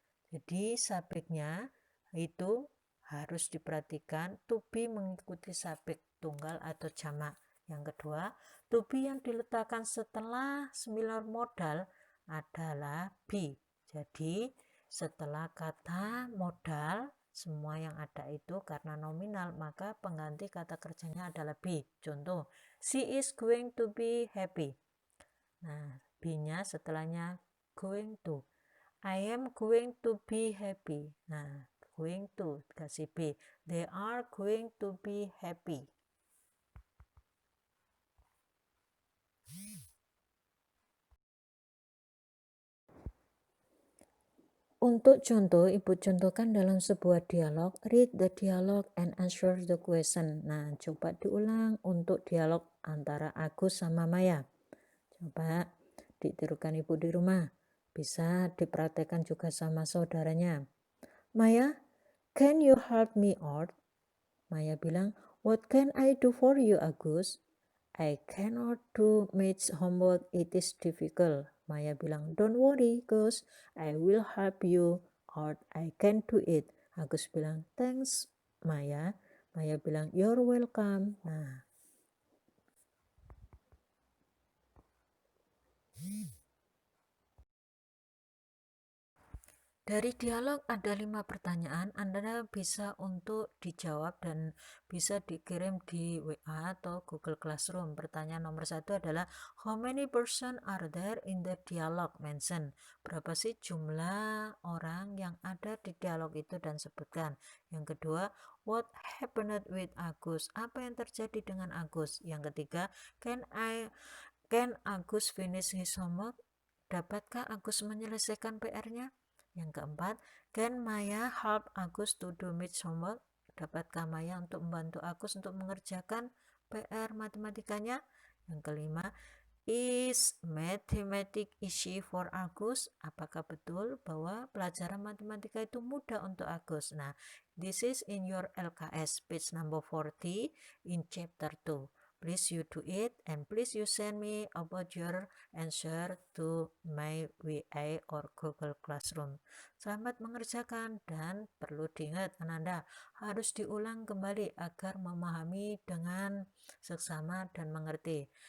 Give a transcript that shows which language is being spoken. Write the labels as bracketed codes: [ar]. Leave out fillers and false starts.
[id] Jadi subjeknya itu harus diperhatikan to be mengikuti subjek tunggal atau jamak. Yang kedua, to be yang diletakkan setelah similar modal adalah be. Jadi setelah kata modal semua yang ada itu karena nominal maka pengganti kata kerjanya adalah be. [en] Contoh, she is going to be happy. [id] Nah, be-nya setelahnya [en] going to. I am going to be happy. [id] Nah, going to kasih be. [en] They are going to be happy. [id] Untuk contoh, Ibu contohkan dalam sebuah dialog, [en] read the dialogue and answer the question. [id] Nah, coba diulang untuk dialog antara Agus sama Maya. Coba ditirukan Ibu di rumah. Bisa dipraktekkan juga sama saudaranya. [en] Maya, can you help me out? Maya bilang, what can I do for you, Agus? I cannot do maths homework, it is difficult. Maya bilang, don't worry, Gus, I will help you out, I can do it. Agus bilang, thanks, Maya. Maya bilang, you're welcome. [id] Nah, dari dialog ada 5 pertanyaan, Anda bisa untuk dijawab dan bisa dikirim di WA atau Google Classroom. Pertanyaan nomor 1 adalah, [en] how many person are there in the dialogue mentioned? [id] Berapa sih jumlah orang yang ada di dialog itu dan sebutkan. Yang kedua, [en] what happened with Agus? [id] Apa yang terjadi dengan Agus? Yang ketiga, [en] can Agus finish his homework? [id] Dapatkah Agus menyelesaikan PR-nya? Yang keempat, [en] can Maya help Agus to do maths homework? [id] Dapatkah Maya untuk membantu Agus untuk mengerjakan PR matematikanya? Yang kelima, [en] is mathematics easy for Agus? [id] Apakah betul bahwa pelajaran matematika itu mudah untuk Agus? [en] Nah, this is in your LKS page number 40 in chapter 2. Please you do it and please you send me about your answer to my WA or Google Classroom. [id] Selamat mengerjakan dan perlu diingat Ananda harus diulang kembali agar memahami dengan seksama dan mengerti.